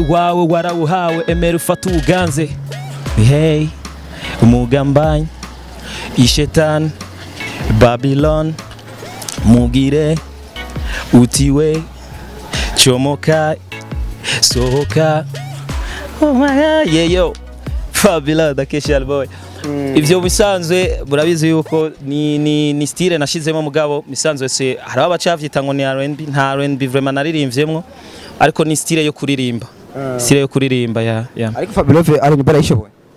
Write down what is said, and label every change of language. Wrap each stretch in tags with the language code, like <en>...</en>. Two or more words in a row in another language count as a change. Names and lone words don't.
<rn>wawe warawuhawe emera ufata uganze hey umugambanyi ishetani Babylon mugire utiwe chomoka sohoka</rn> <en>oh my god</en> <rn>yeyo Fabilove dakesha boy ivyo bisanzwe murabizi yuko ni style nashizemo mugabo bisanzwe se hari abacavyita ngo ni R&B nta R&B vraiment naririmvyemwo ariko ni style yo kuririmba style yo kuririmba ya ariko Fabilove ari nibara yishoboye</rn>